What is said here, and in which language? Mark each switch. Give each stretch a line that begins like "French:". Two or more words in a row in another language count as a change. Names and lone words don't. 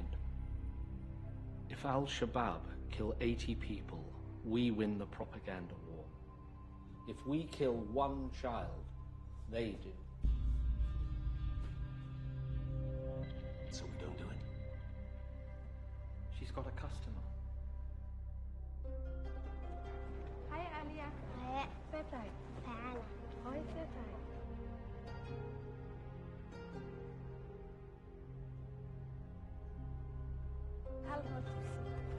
English: If Al-Shabaab kill 80 people, we win the propaganda war. If we kill one child, they do. So we don't do it. She's got a customer. Hi, Alia. Hi. Pepe. Anna. Hi, Pepe.
Arabic: هل هو تفسير؟